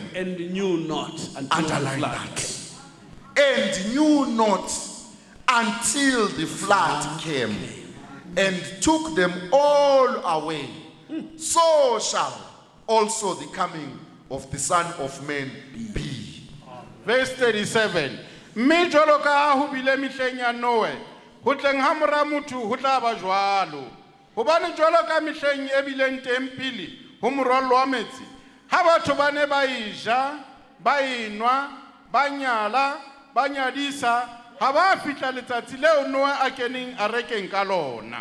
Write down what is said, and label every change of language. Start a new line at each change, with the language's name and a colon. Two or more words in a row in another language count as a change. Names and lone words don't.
English: And knew not until the flood came. And knew not until the flood came and took them all away. So shall also the coming of the Son of Man be. Verse 37.
Southern Sotho: Mme jwalo ka ho bile mehleng ya Noe, ho tleng ha mora motho ho tla ba jwalo. Hobane jwalo ka mehleng e bileng teng pele ho morwallo wa metsi, ha batho ba ne ba ija, ba enwa, ba nyala, ba nyadisa, ha ba fihla letsatsi leo Noe a keneng a rekeng ka lona.